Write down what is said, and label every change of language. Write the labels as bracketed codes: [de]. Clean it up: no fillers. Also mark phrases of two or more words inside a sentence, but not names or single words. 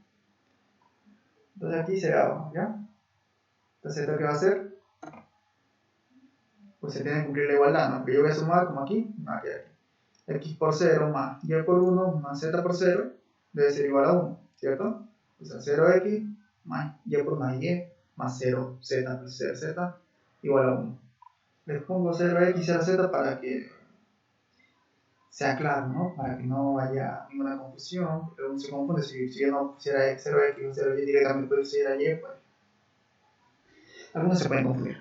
[es] Entonces aquí se ve abajo, ¿ya? Entonces esto que va a hacer, pues se tiene que cumplir la igualdad, ¿no? Que yo voy a sumar como aquí, me va a quedar aquí. X por 0 más y por 1 más z por 0 debe ser igual a 1, ¿cierto? O sea, 0x más y por más y más 0z plus 0z igual a 1. Les pongo 0x y 0z para que sea claro, ¿no? Para que no haya ninguna confusión, porque uno se confunde. Si yo no pusiera 0x o 0y directamente pusiera y, pues algunos se pueden confundir.